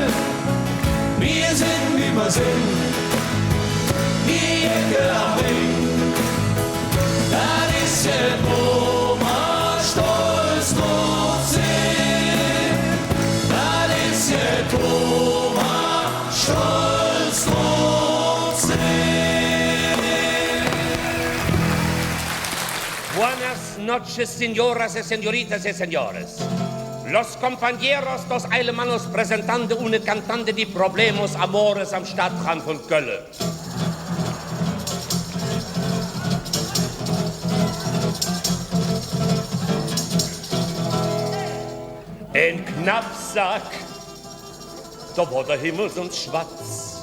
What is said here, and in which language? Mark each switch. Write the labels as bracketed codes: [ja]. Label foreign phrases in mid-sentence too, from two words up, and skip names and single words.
[de] Wir sind immer die Ecke am Ring. Das ist jetzt, wo wir stolz drauf sind. Das ist jetzt, wo wir stolz drauf sind. [es] Buenas noches, señoras y señoritas y señores. Los compañeros dos alemanos presentando und cantando die Problemos Amores [de] am Stadtrand von Köln. Ein Knappsack, da war der Himmel sonst schwarz.